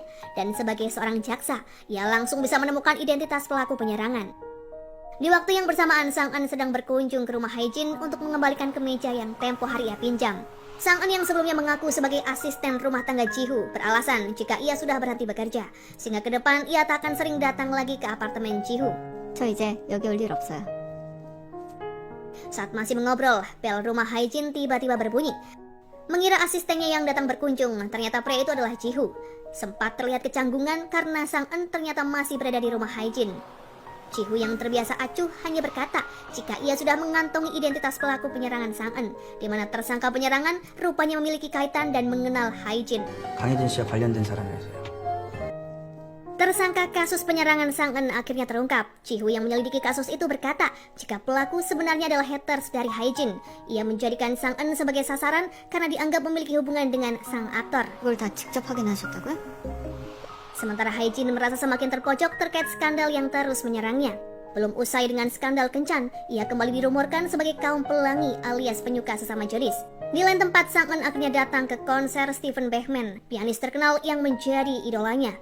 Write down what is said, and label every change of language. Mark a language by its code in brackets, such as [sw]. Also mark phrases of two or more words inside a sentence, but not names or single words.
[id] Dan sebagai seorang jaksa, ia langsung bisa menemukan identitas pelaku penyerangan. Di waktu yang bersamaan, Sang-eun sedang berkunjung ke rumah Hae-jin untuk mengembalikan kemeja yang tempo hari ia pinjam. Sang-eun yang sebelumnya mengaku sebagai asisten rumah tangga Ji-hoo beralasan jika ia sudah berhenti bekerja, sehingga ke depan ia tak akan sering datang lagi ke apartemen Ji-hoo. [ko] 저 이제 여기 올 일 없어요. [id] Saat masih mengobrol, bel rumah Hae-jin tiba-tiba berbunyi. Mengira asistennya yang datang berkunjung, ternyata pria itu adalah Ji-hoo. Sempat terlihat kecanggungan karena Sang-eun ternyata masih berada di rumah Hae-jin. Ji-hoo yang terbiasa acuh hanya berkata jika ia sudah mengantongi identitas pelaku penyerangan Sang-eun, di mana tersangka penyerangan rupanya memiliki kaitan dan mengenal Hae-jin. [ko] 강혜진 씨와 관련된 사람이라서요. [id] Tersangka kasus penyerangan Sang-eun akhirnya terungkap. Ji-hoo yang menyelidiki kasus itu berkata jika pelaku sebenarnya adalah haters dari Hae-jin. Ia menjadikan Sang-eun sebagai sasaran karena dianggap memiliki hubungan dengan sang aktor. [ko] 그걸 다 직접 확인하셨다고요? [id] Sementara Hae-jin merasa semakin terpojok terkait skandal yang terus menyerangnya. Belum usai dengan skandal kencan, ia kembali dirumorkan sebagai kaum pelangi alias penyuka sesama jenis. Di lain tempat, Sang-eun akhirnya datang ke konser Steven Bachman, pianis terkenal yang menjadi idolanya.